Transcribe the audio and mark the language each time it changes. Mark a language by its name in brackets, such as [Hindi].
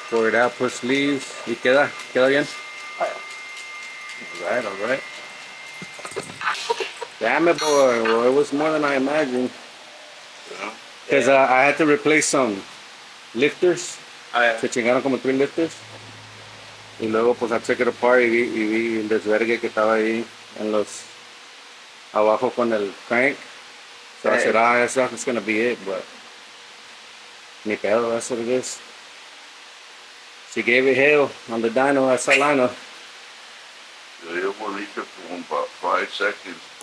[English] Pour it out, put sleeves. ¿Y queda? ¿Queda bien? Alright, alright. Damn it, boy. Well, it was more than I imagined. Yeah. Because I had to replace some lifters. Oh, yeah. [Spanish] Se chingaron como 3 lifters. Y luego pues I took it apart y vi el desvergue que estaba ahí en los abajo con el crank. [English] So I said, that's gonna be it, but ni pedo, that's what it is. She gave it hell on the dyno at Salano. Yo bonito for about 5 seconds.